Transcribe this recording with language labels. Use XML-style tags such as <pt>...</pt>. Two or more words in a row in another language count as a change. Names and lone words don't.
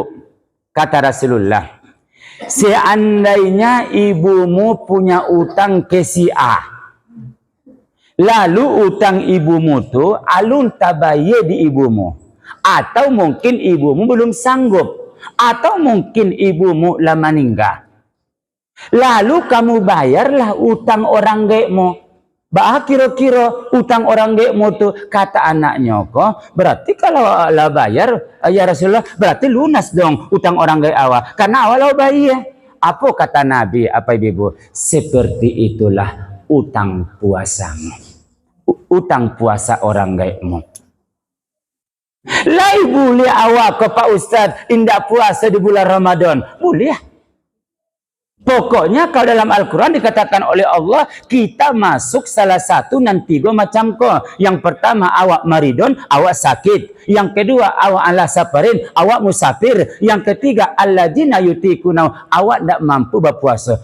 <id>Kata Rasulullah, seandainya ibumu punya utang ke si A, lalu utang ibumu tu</id> <min>alun tabaye</min> <id>di ibumu, atau mungkin ibumu belum sanggup, atau mungkin ibumu lah meninggal, lalu kamu bayarlah utang orang gekmu. Kira-kira utang orang gekmu tu, kata anaknya kok, berarti kalau lah bayar ya Rasulullah, berarti lunas dong utang orang gek awak, karena awal bayar. Apa kata Nabi, apa ibu? Seperti itulah utang puasamu, utang puasa orang gekmu.</id> <min>Lai boleh awak ke Pak Ustaz indak puasa di bulan Ramadan?</min> <id>Boleh. Pokoknya kalau dalam Al-Quran dikatakan oleh Allah, kita masuk salah satu dan 3 macam ko. Yang pertama awak maridon, awak sakit. Yang kedua awak</id> <ar>على سفر,</ar> <id>awak musafir. Yang ketiga</id> <ar>الذين يطيقون,</ar> <id>awak tak mampu berpuasa.</id>